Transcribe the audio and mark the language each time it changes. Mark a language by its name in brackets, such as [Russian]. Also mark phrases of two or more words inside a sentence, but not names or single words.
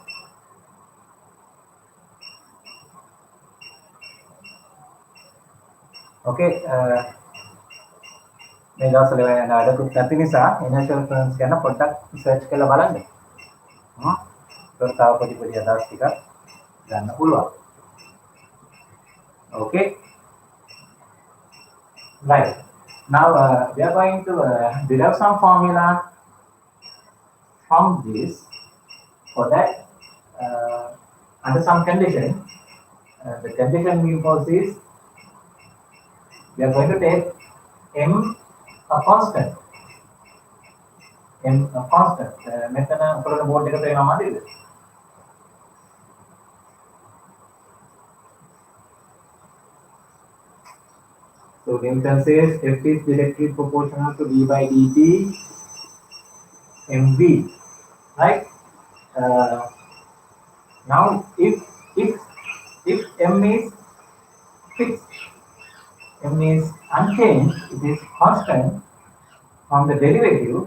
[Sinhala] Okay, මේ දවස්වල වෙන අඩකුත් නැති නිසා [English] inertial frames [Sinhala] ගැන පොඩ්ඩක් search කරලා බලන්න. ඒක තව පොඩි අදහස් ටිකක් ගන්න පුළුවන්. [English] Okay. Right. Now we are going to derive some formula from this. For that, under some condition, the condition we impose is we are going to take m a constant. M a constant. [Sinhala] මෙතන අපරණ බෝඩ් එක පේනවා මදිද? [English] So Newton says F is directly proportional to d by dt mv, right? Now if m is fixed, m is unchanged, it is constant from the derivative.